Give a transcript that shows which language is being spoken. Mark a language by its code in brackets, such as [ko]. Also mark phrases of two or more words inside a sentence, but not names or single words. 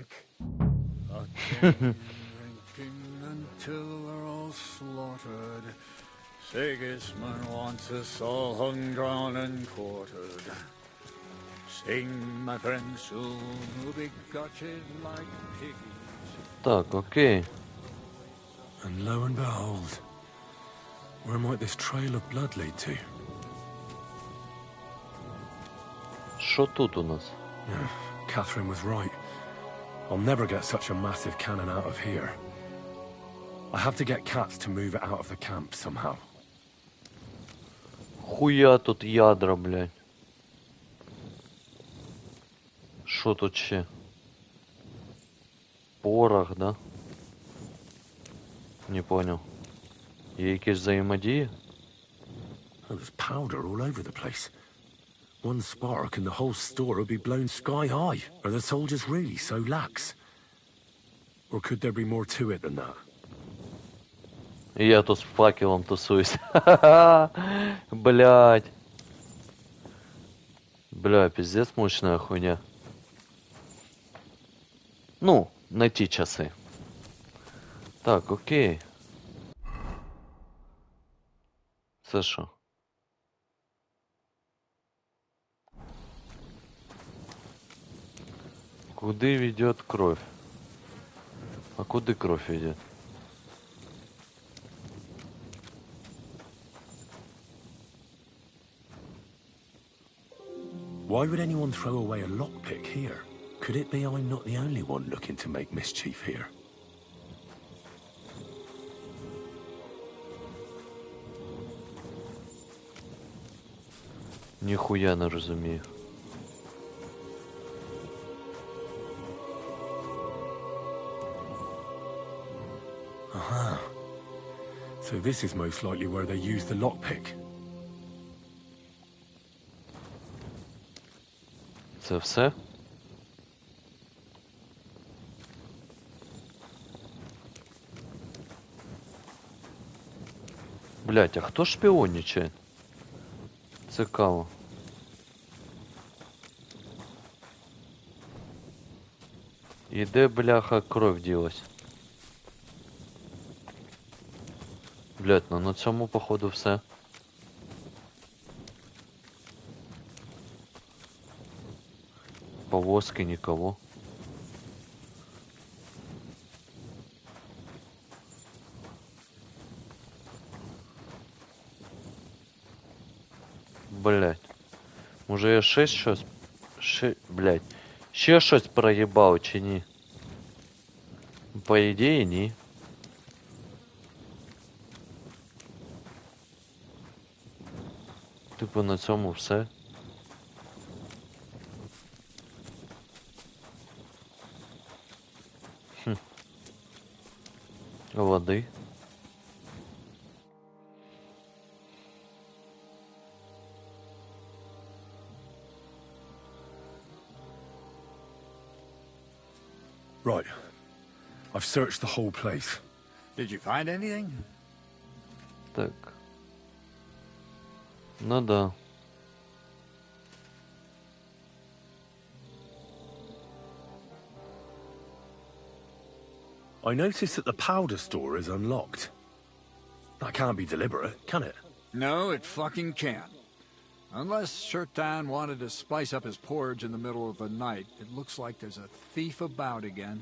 [en] Drinking until we're all slaughtered. Sigismund wants us all hung, drawn, and quartered. Sing, my friends, soon we'll be gutted like piggies. [uk] Так, окей. [en] And lo and behold, where might this trail of blood lead to? [uk] Що тут у нас? [en] Yeah, Catherine was right. I'll never get such a massive cannon out of here. I have to get cats to move it out of the camp somehow. [ru] Хуя тут ядра, блядь. [uk] Що тут ще? порох, да? [ru] Не понял. [uk] Є якісь взаємодії? [en] There's powder all over the place. One spark and the whole store would be blown sky high. Are the soldiers really so lax? Or could there be more to it than that? [uk] І я тут з факелом тусуюсь. Блядь. [ru] Бля, пиздец мощная хуйня. [uk] Ну, на ті часи. Так, окей. Це що? [ru] Куди ведет кровь? А куди кровь ведет? [en] Why would anyone throw away a lockpick here? Could it be I'm not the only one looking to make mischief here? [uk] Ніхуя не розумію. [en] Aha. So this is most likely where they use the lockpick. [uk] Це все? Блять, а хто шпіонничає? Цікаво. І де, бляха, кров ділась? Блять, ну на цьому, походу, все. [ru] Повозки никого. [uk] Блять. Може я ще щось... Блять. Ще щось проїбав чи ні? По ідеї, ні. Типу на цьому все. Води. [en] Right. I've searched the whole place. Did you find anything? [uk] Так. Ну да. [en] I noticed that the powder store is unlocked. That can't be deliberate, can it? No, it fucking can't. Unless Shirtan wanted to spice up his porridge in the middle of the night, it looks like there's a thief about again.